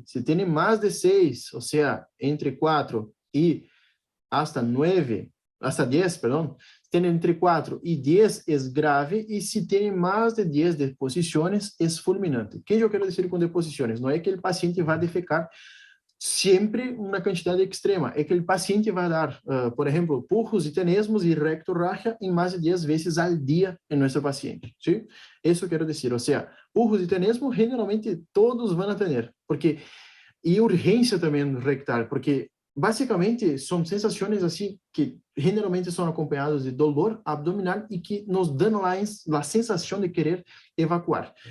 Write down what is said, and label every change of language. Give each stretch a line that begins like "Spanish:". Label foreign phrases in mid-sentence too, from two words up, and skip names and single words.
Portuguese: Se tem mais de 6, ou seja, entre 4 e hasta 9, hasta 10, perdão, se tem entre 4 e 10 é grave, e se tem mais de 10 deposições, é fulminante. O que eu quero dizer com deposições? Não é que o paciente vai defecar sempre uma quantidade extrema, é que o paciente vai dar, por exemplo, purros e tenesmos e rectorragia em mais de 10 vezes ao dia em nosso paciente, ¿sí? Isso eu quero dizer, ou seja, purros e tenesmos generalmente todos vão ter, porque, e urgência também rectal, porque basicamente são sensações assim que generalmente são acompanhadas de
Spanish: dolor abdominal
Portuguese: e que nos dão a sensação de querer evacuar.